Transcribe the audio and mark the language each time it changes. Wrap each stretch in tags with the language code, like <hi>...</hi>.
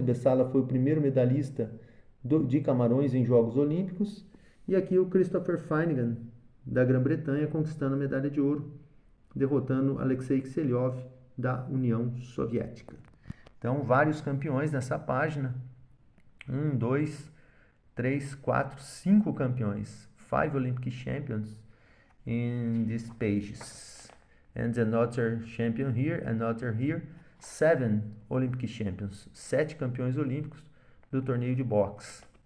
<pt>Bessala foi o primeiro medalhista de Camarões em Jogos Olímpicos. E aqui o Christopher Finnegan, da Grã-Bretanha, conquistando a medalha de ouro, derrotando Alexei Kiselev, da União Soviética. Então, vários campeões nessa página. 1, 2, 3, 4, 5 campeões.</pt> <en>5 Olympic champions in these pages. And another champion here, another here. 7 Olympic champions.</en> <pt>7 campeões olímpicos do torneio de boxe.</pt>